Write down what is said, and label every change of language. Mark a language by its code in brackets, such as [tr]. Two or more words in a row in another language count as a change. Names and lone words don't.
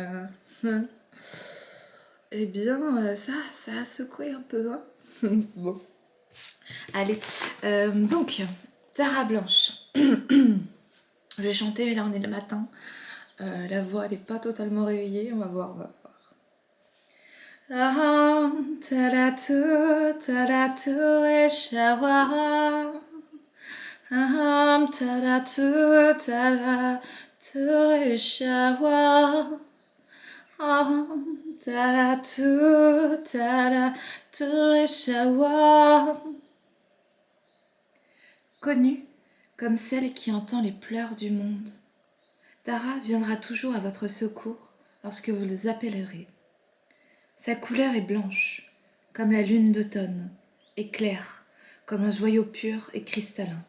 [fr] Eh bien, ça a secoué un peu, hein. Bon. Allez, donc, Tara Blanche. Je vais chanter, mais là on est le matin. La voix, elle n'est pas totalement réveillée. On va voir, Aham, taratu, eshawa. Aham, taratu, eshawa. Aham, taratu, eshawa. Connue comme celle qui entend les pleurs du monde, Tara viendra toujours à votre secours lorsque vous les appellerez. Sa couleur est blanche, comme la lune d'automne, et claire, comme un joyau pur et cristallin.